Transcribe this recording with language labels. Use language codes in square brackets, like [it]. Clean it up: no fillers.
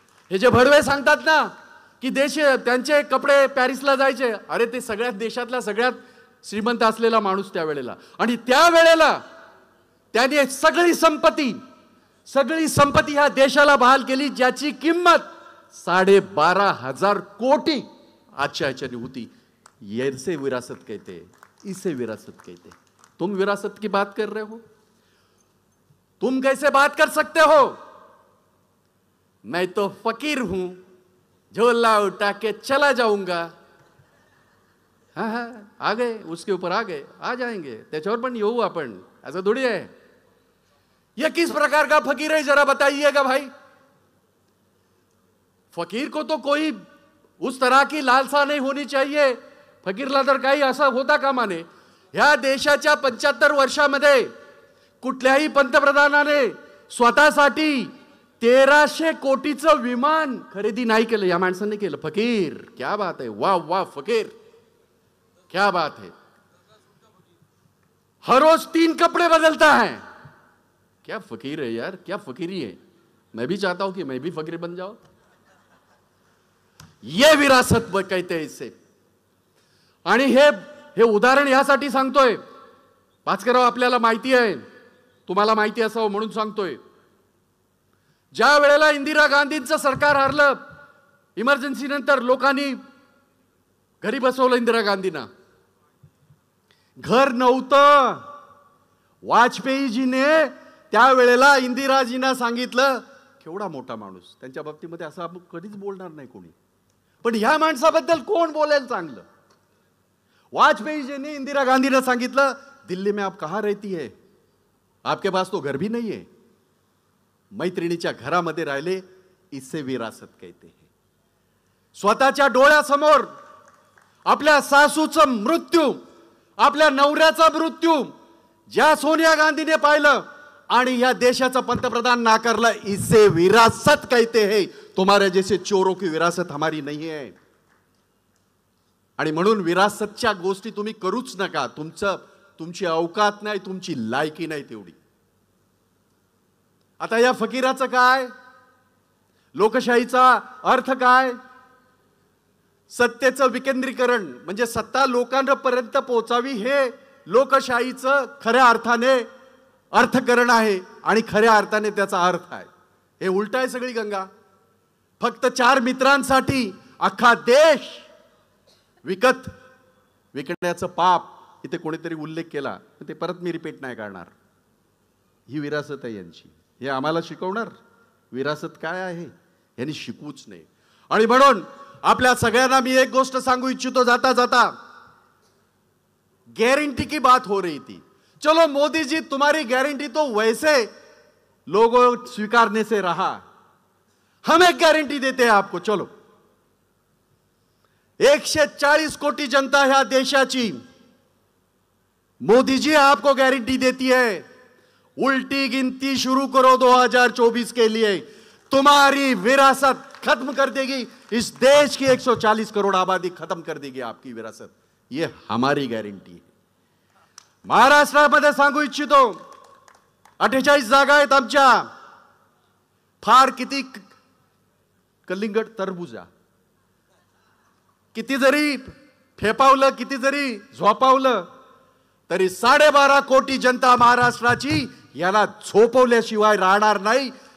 [mr] हे जे भडवे सांगतात ना की त्यांचे कपडे पॅरिसला जायचे, अरे ते सगळ्यात देशातला सगळ्यात श्रीमंत असलेला माणूस त्यावेळेला. आणि त्यावेळेला त्याने सगळी संपत्ती ह्या देशाला बहाल केली, ज्याची किंमत 12,500 कोटी आजच्या ह्याच्याने होती. [hi] ऐसे विरासत कहते हैं, इसे विरासत कहते हैं. तुम विरासत की बात कर रहे हो, तुम कैसे बात कर सकते हो. मैं तो फकीर हूं, झोला उठा के चला जाऊंगा. हाँ हाँ, आ गए, उसके ऊपर आ गए, आ जाएंगे, [mr] त्याच्यावर पण येऊ आपण, असं थोडी आहे. [hi] यह किस प्रकार का फकीर है, जरा बताइएगा भाई. फकीर को तो कोई उस तरह की लालसा नहीं होनी चाहिए. [mr] फकीरला तर काही असं होता कामा नये. ह्या देशाच्या 75 वर्षामध्ये कुठल्याही पंतप्रधानाने स्वतःसाठी 1300 कोटीचं विमान खरेदी नाही केलं, या माणसांनी केलं. [hi] फकीर, क्या बात है, वाह वाह फकीर, क्या बात है. हर रोज 3 कपड़े बदलता है. क्या फकीर है यार, क्या फकीरी है. मैं भी चाहता हूं कि मैं भी फकीर बन जाऊं. ये विरासत कहते हैं इससे. [mr] आणि हे उदाहरण यासाठी सांगतोय, भास्करराव, आपल्याला माहिती आहे, तुम्हाला माहिती असावं म्हणून सांगतोय. ज्या वेळेला इंदिरा गांधींचं सरकार हरलं, इमर्जन्सी नंतर लोकांनी घरी बसवलं इंदिरा गांधींना. घर नव्हतं. वाजपेयीजीने त्यावेळेला इंदिराजींना सांगितलं, केवढा मोठा माणूस, त्यांच्या बाबतीमध्ये असं आपण कधीच बोलणार नाही कोणी, पण ह्या माणसाबद्दल कोण बोलेल चांगलं. वाजपेयीजीने इंदिरा गांधीने सांगितलं, [hi] दिल्ली में आप कहाँ रहती है, आपके पास तो घर भी नहीं है. [mr] मैत्रिणीच्या घरामध्ये राहिले, [hi] इससे विरासत कहते हैं. [mr] स्वतःच्या डोळ्यासमोर आपल्या सासूचा मृत्यू, आपल्या नवऱ्याचा मृत्यू ज्या सोनिया गांधीने पाहिलं आणि या देशाचा पंतप्रधान नाकारला, [hi] इससे विरासत कहते हैं. तुम्हारे जैसे चोरों की विरासत हमारी नहीं है. [mr] आणि म्हणून विरासतच्या गोष्टी तुम्ही करूच नका. तुमची अवकात नाही, तुमची लायकी नाही तेवढी. आता या फकीराचं काय, लोकशाहीचा अर्थ काय. सत्तेचं विकेंद्रीकरण म्हणजे सत्ता लोकांपर्यंत पोहोचावी, हे लोकशाहीचं खऱ्या अर्थाने अर्थकरण आहे आणि खऱ्या अर्थाने त्याचा अर्थ आहे. हे उलट आहे सगळी गंगा. फक्त 4 मित्रांसाठी अख्खा देश विकण्याचं पाप इथे कोणीतरी उल्लेख केला, ते परत मी रिपीट नाही करणार. ही विरासत आहे यांची. हे आम्हाला शिकवणार विरासत काय आहे, यांनी शिकवूच नाही. आणि म्हणून आपल्या सगळ्यांना मी एक गोष्ट सांगू इच्छितो जाता जाता. [hi] गारंटी की बात हो रही थी. चलो मोदी जी, तुम्हारी गारंटी तो वैसे लोगों स्वीकारने से रहा, हम एक गारंटी देते हैं आपको. चलो, 140 कोटी जनता [mr] ह्या देशाची, [hi] मोदी जी आपको गारंटी देती है, उल्टी गिनती शुरू करो 2024 के लिए. तुम्हारी विरासत खत्म कर देगी. इस देश की 140 करोड़ आबादी खत्म कर देगी आपकी विरासत. ये हमारी गारंटी है. [mr] महाराष्ट्रामध्ये सांगू इच्छितो, 48 जागा आहेत आमच्या. फार किती कलिंगड तरबुजा, किती जरी फेपावलं, किती जरी झोपावलं, तरी 12.5 कोटी जनता महाराष्ट्राची याला झोपवल्याशिवाय राहणार नाही.